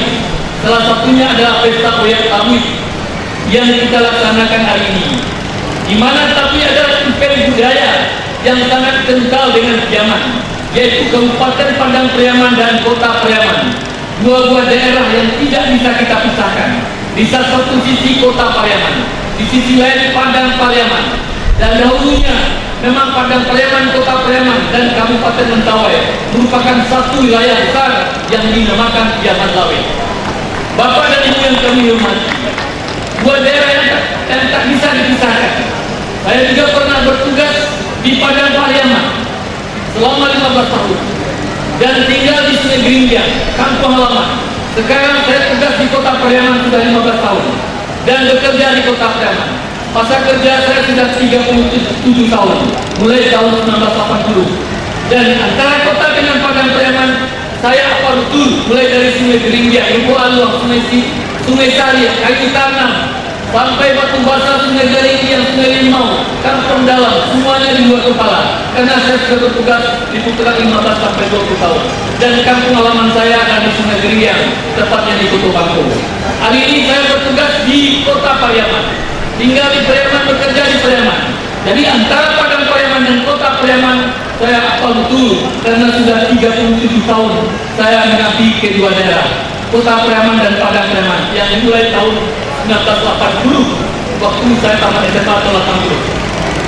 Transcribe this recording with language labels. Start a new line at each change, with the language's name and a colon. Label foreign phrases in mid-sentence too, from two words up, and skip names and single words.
Indonesian: Salah satunya adalah Pesta Oyak Tablik yang kita laksanakan hari ini, di mana tapi adalah event budaya yang sangat kental dengan Pariaman, yaitu Kabupaten Padang Pariaman dan Kota Pariaman, dua buah daerah yang tidak bisa kita pisahkan. Di satu sisi Kota Pariaman, di sisi lain Padang Pariaman, dan dahulunya memang Padang Pariaman, Kota Pariaman, dan Kabupaten Mentawai merupakan satu wilayah besar yang dinamakan Pariaman Lawe. Bapak dan Ibu yang kami hormati, dua daerah yang tak bisa dipisahkan. Saya juga pernah bertugas di Padang Pariaman selama 15 tahun dan tinggal di Sungai Gerinjang, kampung halaman. Sekarang saya tugas di Kota Pariaman sudah 15 tahun dan bekerja di Kota Pariaman. Masa kerja saya sudah 37 tahun, mulai tahun 1980. Dan antara kota dengan Padang Pariaman, saya apa betul mulai dari Sungai Gerinjang, Ibu Aluang, Sungai Sari, Kayu Tanam, sampai Batu Basah, Sungai Gerinjang, Sungai Limau, Kampung Dalam, semuanya di luar kepala. Karena saya sudah bertugas di putaran 15 sampai 20 tahun. Dan kampung halaman saya ada di Sungai Gerinjang, tepatnya di Kutu Bangko. Hari ini saya bertugas di Kota Pariaman, tinggal di Pariaman, bekerja di Pariaman. Jadi antara Padang Pariaman dan Kota Pariaman saya hafal betul, karena sudah 37 tahun saya mengabdi kedua daerah, Kota Pariaman dan Padang Pariaman, yang dimulai tahun 1980 waktu saya tamat SMA tahun 80.